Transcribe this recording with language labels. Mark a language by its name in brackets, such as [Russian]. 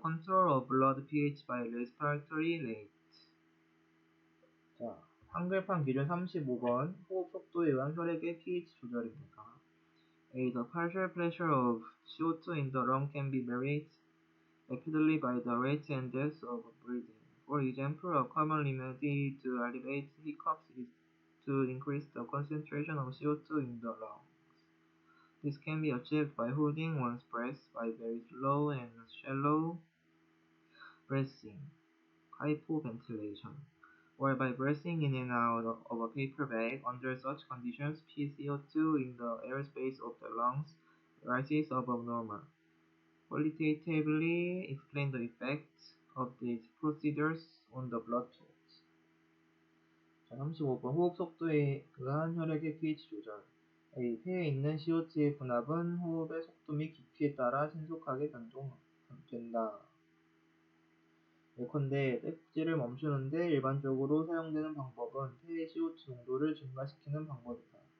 [English] Control of blood pH by respiratory rate. [Korean] 자, 한글판 기준 35번. 호흡 속도에 의한 혈액의 pH 조절입니다. [English] A. The partial pressure of CO2 in the lung can be varied rapidly by the rate and depth of breathing. For example, a common remedy to alleviate hiccups is to increase the concentration of CO2 in the lung. This can be achieved by holding one's breath by very slow and shallow breathing, hypoventilation, or by breathing in and out of a paper bag. Under such conditions, PCO2 in the airspace of the lungs rises above normal. Qualitatively explain the effects of these procedures on the blood flow. [Korean] 자, 35번 호흡 속도에 의한 혈액의 pH 조절. [English] A. [Korean] 폐에 있는 CO2의 분압은 호흡의 속도 및 깊이에 따라 신속하게 변동된다. 예컨대 떼국지를 멈추는데 일반적으로 사용되는 방법은 폐의 CO2 농도를 증가시키는 방법이다.